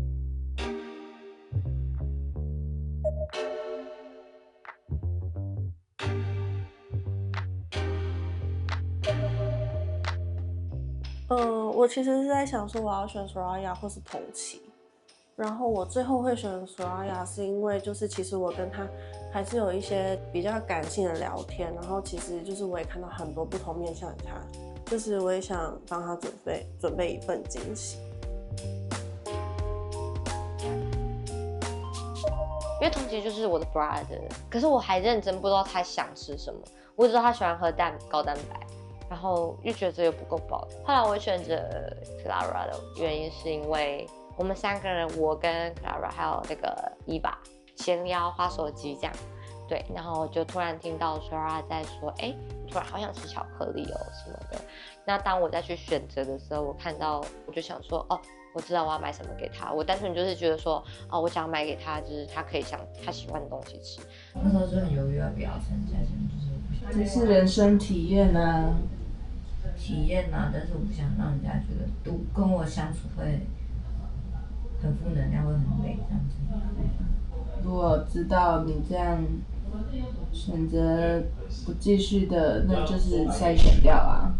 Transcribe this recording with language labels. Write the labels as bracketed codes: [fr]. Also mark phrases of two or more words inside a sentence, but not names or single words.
[zh] 我其實是在想說我要選 Soraya 或是同期，然後我最後會選 Soraya 是因為就是其實我跟他還是有一些比較感性的聊天，然後其實就是我也看到很多不同面向的他，就是我也想幫他準備一份驚喜。因為同期就是我的 brother， 可是我還認真不知道他想吃什麼，我只知道他喜歡喝高蛋白。然後又覺得這又不夠飽，後來我選擇 Clara 的原因是因為我們3個人，我跟 Clara 還有那個伊娃閒聊滑手機這樣，對，然後就突然聽到 Clara 在說，哎，突然好想吃巧克力哦什麼的。那當我再去選擇的時候，我看到我就想說，哦，我知道我要買什麼給他。我單純就是覺得說，哦，我想買給他，就是他可以想他喜歡的東西吃。那時候就很猶豫要不要參加，就是这是人生體驗啊。體驗啊，但是我不想讓人家覺得跟我相處會很負能量，會很累這樣子。如果知道你這樣選擇不繼續的，那就是篩選掉啊。